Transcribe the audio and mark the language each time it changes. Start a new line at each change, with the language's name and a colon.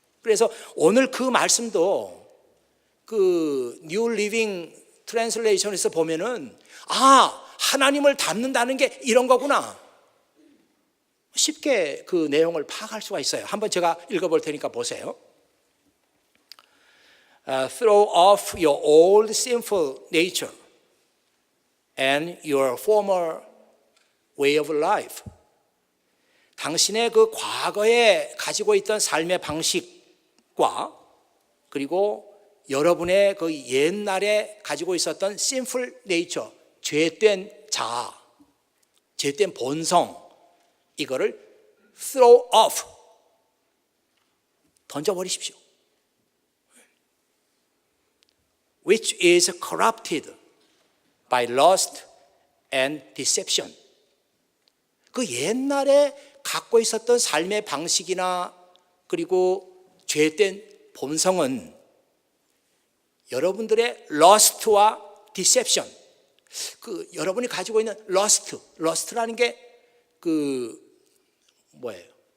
Korean: 그래서 오늘 그 말씀도 그 뉴 리빙 트랜슬레이션에서 보면은, 아, 하나님을 닮는다는 게 이런 거구나. 쉽게 그 내용을 파악할 수가 있어요. 한번 제가 읽어볼 테니까 보세요.
English: Throw off your old sinful nature and your former way of life.
Korean: 당신의 그 과거에 가지고 있던 삶의 방식과 그리고 여러분의 그 옛날에 가지고 있었던
English: sinful nature,
Korean: 죄된 자아, 죄된 본성, 이거를
English: throw off,
Korean: 던져버리십시오.
English: Which is corrupted by lust and deception.
Korean: 그 옛날에 갖고 있었던 삶의 방식이나 그리고 죄된 본성은 여러분들의 lust와 deception, 그 여러분이 가지고 있는 lust라는 게 뭐예요?